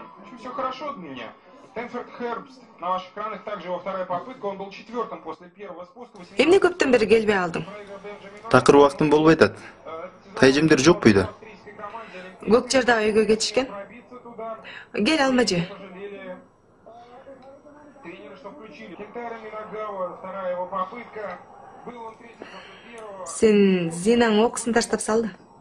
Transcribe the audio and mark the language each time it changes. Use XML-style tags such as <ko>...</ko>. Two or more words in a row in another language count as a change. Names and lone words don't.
<ru>В общем, все хорошо для меня. Тенфорд Хербст на ваших экранах также во вторая попытка. Он был четвертым после первого спуска.</ru> <ky>Эмне көптөн бери келбей алдың? Такыр убактым болбой атат. Тайжемдер жок буйда. Көк жарда өйгө кетишкен. Кел Алмажы. Сен Зинаң окусын таштап салды.</ky>